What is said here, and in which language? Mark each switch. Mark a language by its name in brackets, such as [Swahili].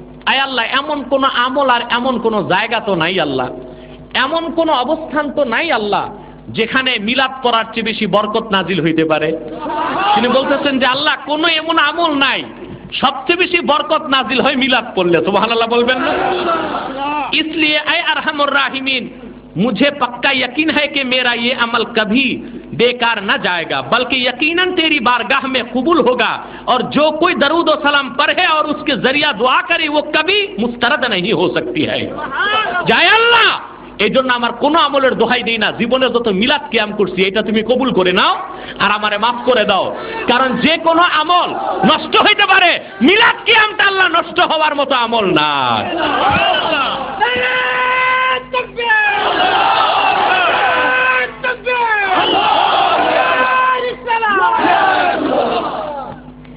[Bangla] আয় আল্লাহ, এমন কোন আমল আর এমন কোন জায়গা তো নাই আল্লাহ, এমন কোন অবস্থান তো নাই আল্লাহ যেখানে মিলাদ পড়ার চেয়ে বেশি বরকত নাজিল হইতে পারে। তিনি বলতেছেন যে আল্লাহ, কোন এমন আমল নাই সবচেয়ে বেশি বরকত নাজিল হয় মিলাদ পড়লে। সুবহানাল্লাহ বলবেন না? [Hindi] इसलिए ऐ अरहमुर राहिमीन, मुझे पक्का यकीन है कि मेरा ये अमल कभी बेकार न जाएगा, बल्कि यकीनन तेरी बारगाह में कबूल होगा, और जो कोई दरूद और सलाम पढ़े और उसके जरिया दुआ करे वो कभी मुस्तरद नहीं हो सकती है। जय अल्लाह, [Bangla] এই জন্য আমার কোনো আমলের দোহাই দেই না, জীবনে যত মিলাদ কিয়াম করছি এটা তুমি কবুল করে নাও আর আমারে মাফ করে দাও। কারণ যে কোনো আমল নষ্ট হইতে পারে, মিলাদ কিয়ামটা আল্লাহ নষ্ট হওয়ার মতো আমল না।